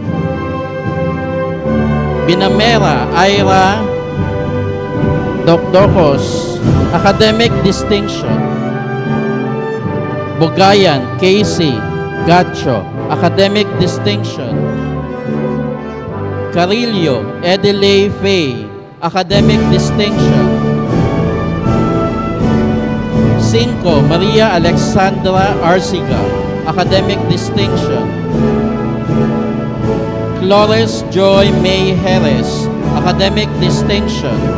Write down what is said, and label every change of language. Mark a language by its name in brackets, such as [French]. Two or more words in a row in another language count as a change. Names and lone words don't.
[English] Binamera Ira Doctocos, Academic Distinction. Bogayan Casey Gacho, Academic Distinction. Carillo Edelay Faye, Academic Distinction. 5 Maria Alexandra Arsiga, Academic Distinction. Flores Joy May Jerez, Academic Distinction.